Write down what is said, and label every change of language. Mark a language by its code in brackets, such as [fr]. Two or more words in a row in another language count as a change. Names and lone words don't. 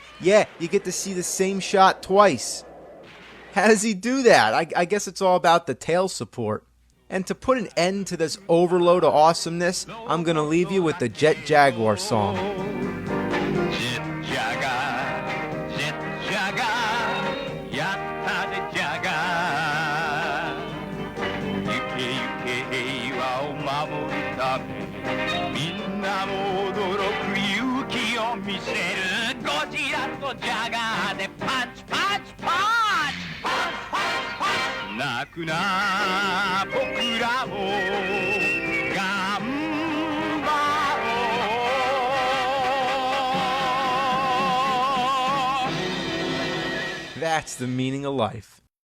[en] Yeah, you get to see the same shot twice. How does he do that? I guess it's all about the tail support. And to put an end to this overload of awesomeness, I'm going to leave you with the Jet Jaguar song. Jet Jaguar, Jet Jaguar, [ja] やったでジャガー. 行け行け平和を守るため、みんなも驚く勇気を見せる. ゴジラとジャガーで [en] punch, punch, punch, punch, punch, punch. [ja] 泣くな僕らも頑張ろう. [en] That's the meaning of life.